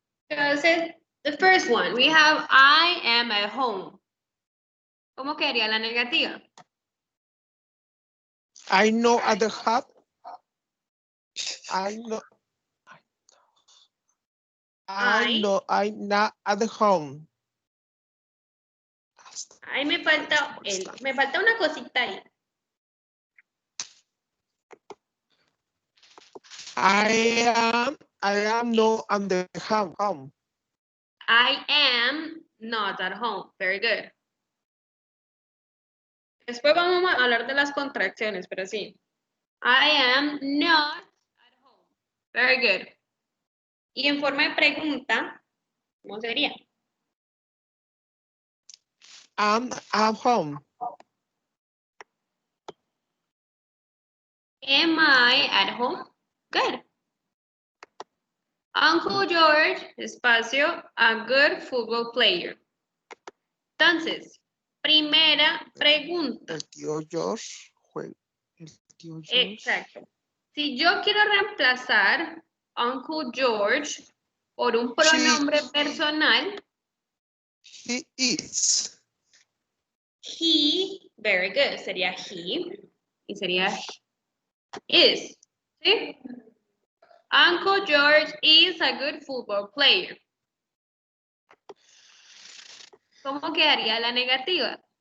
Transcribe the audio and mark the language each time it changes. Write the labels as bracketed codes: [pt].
[es] Entonces, [en] the first one, we have I am at home. [es] ¿Cómo quedaría la negativa? [en] I know at the hub. I know I'm not at the home. [es] Ahí me falta una cosita ahí. [en] I am not at the home. I am not at home. Very good. [es] Después vamos a hablar de las contracciones, pero sí. [en] I am not at home. Very good. [es] Y en forma de pregunta, ¿cómo sería? [en] I'm at home. Am I at home? Good. Uncle George, [es] espacio, [en] a good football player. [es] Entonces, primera pregunta. El tío George juega. El tío George. Exacto. Si yo quiero reemplazar Uncle George por un pronombre personal, [en] He is. he, very good, [es] sería he, y sería is, ¿sí? [en] Uncle George is a good football player. [es] ¿Cómo quedaría la negativa?